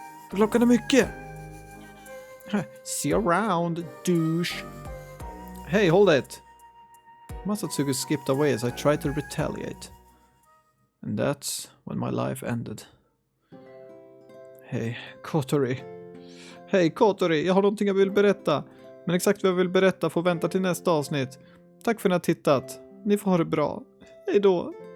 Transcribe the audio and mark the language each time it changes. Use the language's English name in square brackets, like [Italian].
[Swedish] Klockan är mycket! [English] See you around, douche! Hey, hold it! Masatsugu skipped away as I tried to retaliate. And that's when my life ended. [Swedish] Hej, Kotori. Hej, Kotori, jag har någonting jag vill berätta. Men exakt vad jag vill berätta får vänta till nästa avsnitt. Tack för att ni har tittat. Ni får ha det bra. Hej då.